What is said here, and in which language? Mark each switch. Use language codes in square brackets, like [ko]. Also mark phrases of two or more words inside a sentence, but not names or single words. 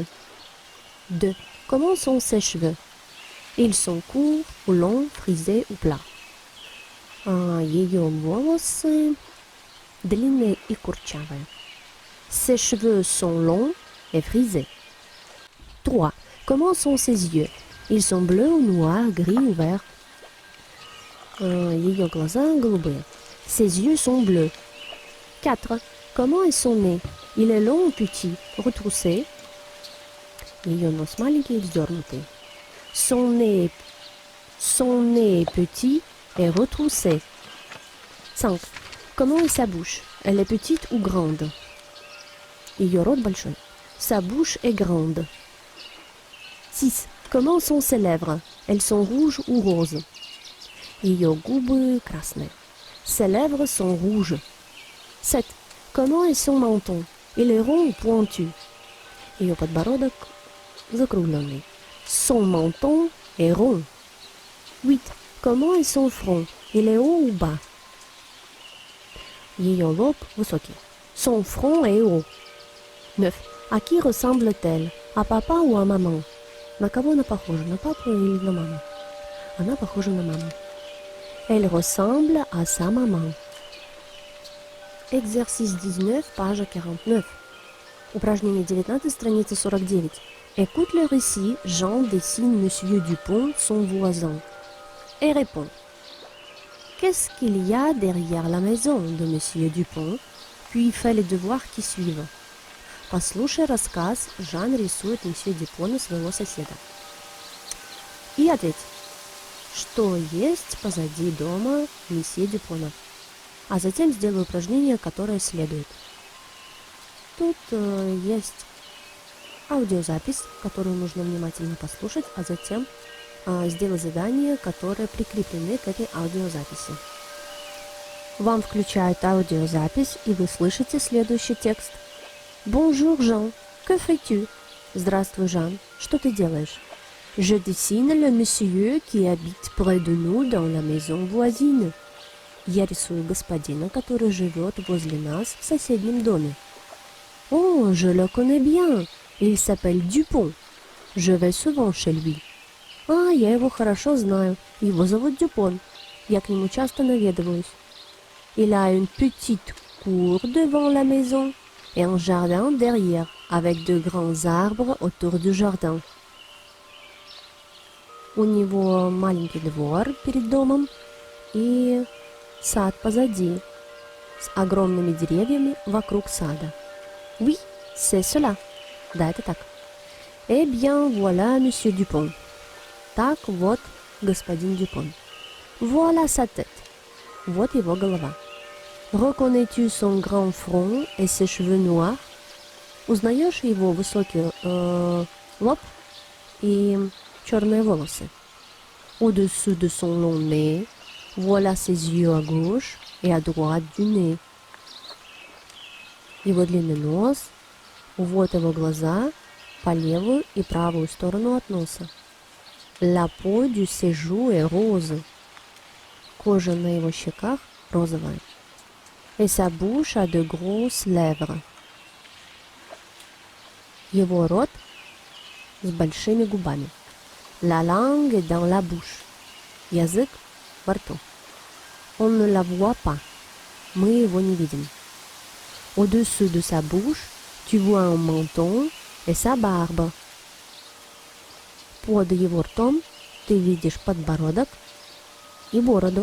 [fr] 2. Comment sont ses cheveux? Ils sont courts ou longs, frisés ou plats. [ru] Ее волосы длинные и курчавые. [fr] Ses cheveux sont longs et frisés. 3. Comment sont ses yeux? Ils sont bleus ou noirs, gris ou verts? [ru] Ее глаза голубые. [fr] Ses yeux sont bleus. 4. Comment est son nez? Il est long ou petit? Retroussé? [ru] Ее нос маленький и вздернутый. [fr] Son nez est petit et retroussé. 5. Comment est sa bouche? Elle est petite ou grande? [ru] Ее рот большой. [fr] Sa bouche est grande. 6. Comment sont ses lèvres? Elles sont rouges ou roses? [ru] Ее губы красные. [fr] Ses lèvres sont rouges. 7. Comment est son menton? Il est rond ou pointu? [ru] Ее подбородок закругленный. [fr] Son menton est rond. 8. Comment est son front? Il est haut ou bas? [ru] Ее лоб высокий. [fr] Son front est haut. 9. À qui ressemble-t-elle? À papa ou à maman? [ru] На кого она похожа? На папу или на маму? Она похожа на маму. [fr] Elle ressemble à sa maman. Exercice 19, page 49. [ru] Упражнение 19, страница 49. [fr] Écoute le récit, Jean dessine Monsieur Dupont, son voisin. Et répond. Qu'est-ce qu'il y a derrière la maison de Monsieur Dupont? Puis fait les devoirs qui suivent. [ru] Послушай рассказ, Жан рисует Monsieur Дюпона, своего соседа. И ответь, что есть позади дома месье Дюпона. А затем сделай упражнение, которое следует. Тут есть аудиозапись, которую нужно внимательно послушать, а затем сделай задания, которые прикреплены к этой аудиозаписи. Вам включают аудиозапись, и вы слышите следующий текст. [fr] Bonjour Jean, que fais-tu? [ru] Здравствуй, Жан, что ты делаешь? [fr] Je dessine le monsieur qui habite près de nous dans la maison voisine. [ru] Я рисую господина, который живет возле нас в соседнем доме. [fr] Oh, je le connais bien. Il s'appelle Dupont. Je vais souvent chez lui. [ru] А, я его хорошо знаю. Его зовут Дюпон. Я к нему часто наведываюсь. [fr] Il a une petite cour devant la maison et un jardin derrière, avec de grands arbres autour du jardin. [ru] У него маленький двор перед домом и сад позади, с огромными деревьями вокруг сада. [fr] Oui, c'est cela. [ru] Да, это так. [fr] Eh bien, voilà Monsieur Dupont. [ru] Так, вот господин Дюпон. [fr] Voilà sa tête. [ru] Вот его голова. [fr] Reconnais-tu son grand front et ses cheveux noirs? [ru] Узнаешь его высокий лоб и черные волосы? [fr] Au-dessous de son long nez, voilà ses yeux à gauche et à droite du nez. [ru] Его длинный нос, вот его глаза по левую и правую сторону от носа. [fr] La peau de ses joues est rose. [ru] Кожа на его щеках розовая. [fr] Et sa bouche a de grosses lèvres. [ru] Его рот с большими губами. [fr] La langue est dans la bouche. [ru] Язык во рту. [fr] On ne la voit pas. [ru] Мы его не видим. [fr] Au-dessous de sa bouche, tu vois un menton et sa barbe. [ru] Под его ртом ты видишь подбородок и бороду.